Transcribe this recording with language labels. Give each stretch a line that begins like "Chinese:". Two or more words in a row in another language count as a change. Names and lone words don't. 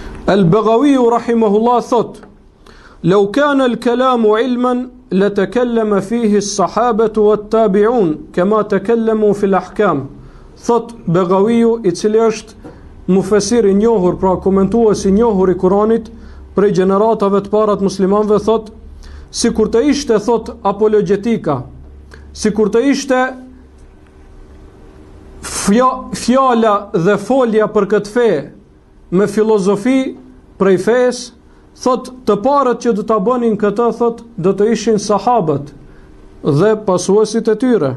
Arabic: Al-Baghawi rahimahullah thot: "لو كان الكلام علما لتكلم فيه الصحابة والتابعون كما تكلموا في الأحكام."
Albanian: Thot Baghawiu, i cili është mufesir i njohur, pra komentues i njohur i Kuranit prej gjeneratave të para të muslimanëve, thot: sikur të ishte, thot, apologetika, sikur të ishte fjala dhe folja për këtë fe me filozofi prej fesë, thot, të parët që do ta bënin këtë, thot, do të ishin sahabët dhe pasuesit e tyre.